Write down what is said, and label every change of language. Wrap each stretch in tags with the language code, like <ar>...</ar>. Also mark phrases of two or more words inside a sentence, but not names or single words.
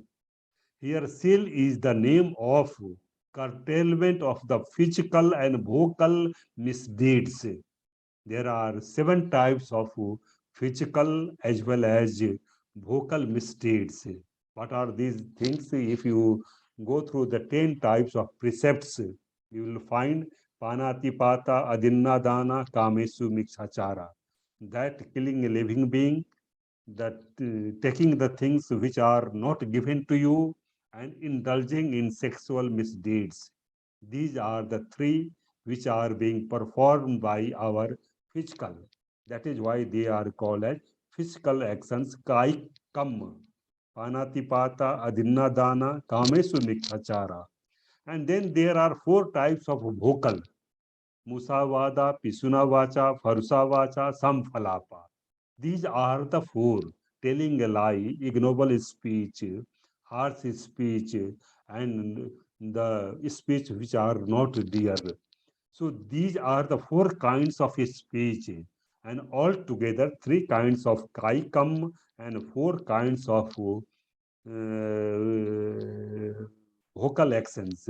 <en>Here, seal is the name of curtailment of the physical and vocal misdeeds. There are 7 types of physical as well as vocal misdeeds. What are these things? If you go through the 10 types of precepts, you will find</en> <pi>panatipata, adinnadana, kamesu, mikshachara.</pi> <en>That killing a living being, that taking the things which are not given to you, and indulging in sexual misdeeds. These are the three which are being performed by our physical. That is why they are called as physical actions,</en> <pi>kai kam, panatipata, adinnadana, kamesu mikachara.</pi> <en>And then there are 4 types of vocal:</en> <pi>musavada, pisunavacha, farusavacha, samphalapa.</pi> <en>These are the 4: telling a lie, ignoble speech, harsh speech, and the speech which are not dear. So these are the 4 kinds of speech, and altogether 3 kinds of kaikam and 4 kinds of vocal actions.</en>